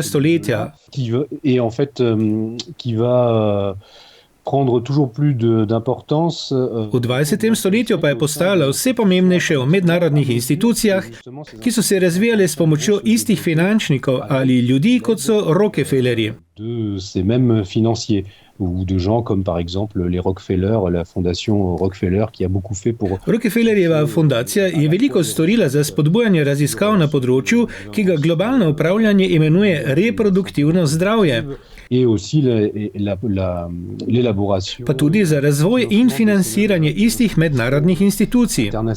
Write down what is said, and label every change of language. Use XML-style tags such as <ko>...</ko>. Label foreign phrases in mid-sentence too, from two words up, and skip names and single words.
<sl>stoletja. V 20. stoletju pa je postajalo vse pomembnejše v mednarodnih institucijah, ki so se razvijale s pomočjo istih finančnikov ali ljudi, kot so Rockefellerji.</sl> <fr>Ou de gens comme par exemple les Rockefeller, la fondation Rockefeller qui a beaucoup fait pour...</fr> <sl>Rockefellerjeva fundacija je veliko storila za spodbujanje raziskav na področju, ki ga globalno upravljanje imenuje reproduktivno zdravje. Pa tudi za razvoj in financiranje istih mednarodnih institucij.</sl>